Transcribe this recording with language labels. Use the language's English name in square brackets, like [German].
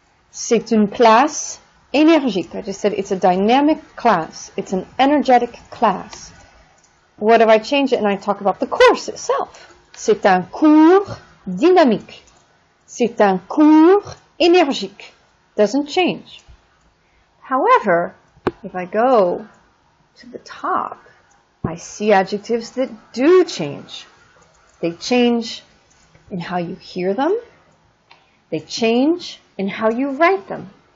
[French] C'est une classe énergique. [English] I just said it's a dynamic class. It's an energetic class. What if I change it and I talk about the course itself? [French] C'est un cours dynamique. C'est un cours énergique. [English] Doesn't change. However, if I go to the top, I see adjectives that do change. They change in how you hear them. They change in how you write them.